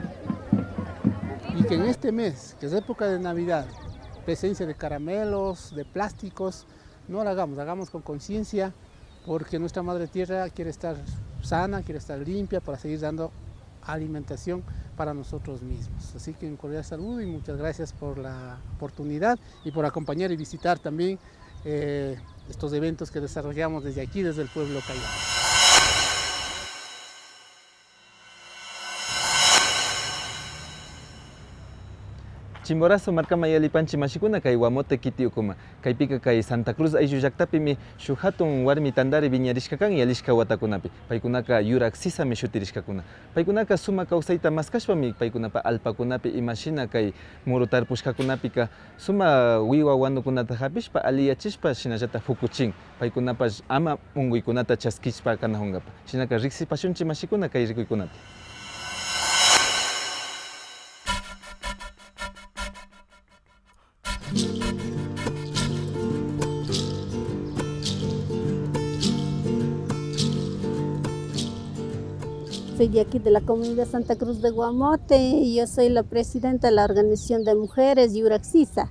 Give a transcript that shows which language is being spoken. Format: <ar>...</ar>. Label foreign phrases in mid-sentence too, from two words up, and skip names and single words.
<es>Y que en este mes, que es época de Navidad, presencia de caramelos, de plásticos, no lo hagamos con conciencia, porque nuestra Madre Tierra quiere estar sana, quiere estar limpia para seguir dando alimentación para nosotros mismos. Así que un cordial saludo y muchas gracias por la oportunidad y por acompañar y visitar también estos eventos que desarrollamos desde aquí, desde el pueblo Callao.</es> <qu>Chimborazo marca mayali panchi mashikuna kay Guamote Kitiukuma kaypika kay Santa Cruz ayllu llaqtapimi shuk hatun warmi tandari viñarishka kan yalishka watakunapi paykunaka yurak sisami shutirishkakuna paykunaka suma kawsayta maskashpami paykunapa alpakunapi imashina kay muru tarpushkakunapika suma wiwa wanukunata hapishpa aliyachishpa shinallata fukuchin paykunapash ama unguykunata chaskishpa kanahungapa shinaka riksipashunchi mashikuna kay rikuykunapi.</qu> <es>Soy de aquí de la comunidad Santa Cruz de Guamote y yo soy la presidenta de la organización de mujeres Yuraxisa.</es>